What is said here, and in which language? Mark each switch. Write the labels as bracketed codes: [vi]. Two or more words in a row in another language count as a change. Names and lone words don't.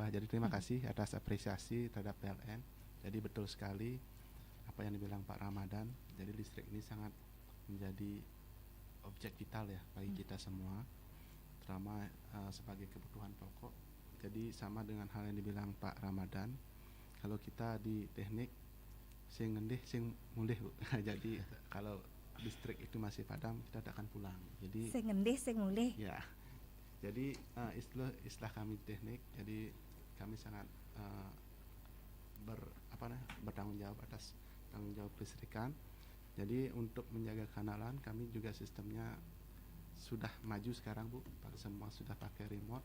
[id] Jadi terima kasih atas apresiasi terhadap PLN. Jadi betul sekali apa yang dibilang Pak Ramadan. Jadi listrik ini sangat menjadi objek vital ya bagi kita semua, terutama sebagai kebutuhan pokok. Jadi sama dengan hal yang dibilang Pak Ramadan, kalau kita di teknik [ban] sing ngendih sing mulih [id] Bu. Jadi kalau listrik itu masih padam, kita tidak akan pulang. Jadi [ban] sing ngendih sing mulih. [id] Ya. Jadi istilah kami teknik, jadi kami sangat bertanggung jawab atas tanggung jawab listrikan. Jadi untuk menjaga kanalan kami juga sistemnya sudah maju sekarang Bu, semua sudah pakai remote.